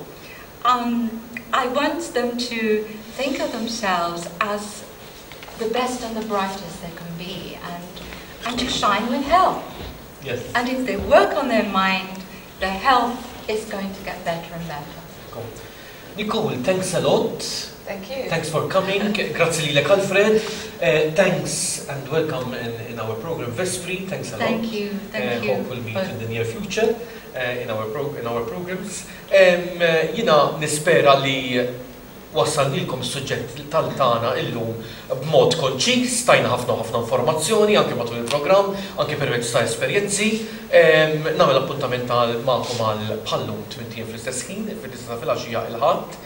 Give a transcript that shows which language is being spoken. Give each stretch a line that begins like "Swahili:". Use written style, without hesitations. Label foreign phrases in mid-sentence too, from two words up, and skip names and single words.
English: I want them to think of themselves as the best and the brightest they can be, and to shine with health. Yes. And if they work on their mind, their health is going to get better and better. Cool. Nicole, thanks a lot. Thank you. Thanks for coming.
Maltese: Grazie lilek, Alfred.
English: Thanks and welcome in our program Vespri. Thanks a lot. Thank you. Thank you. Hope we'll meet in the near future in our programs.
Maltese: Jina nispera li wassalnilkom is-suġġett tal-tana illum b'mod konċis, tajna ħafna informazzjoni anke matul il-programm, anke permezz ta' esperjenzi. Nagħmel appuntament magħkom għal bħallum 20 fl-istess ħin, fil-lista ta' filgħaxija il-ħadd.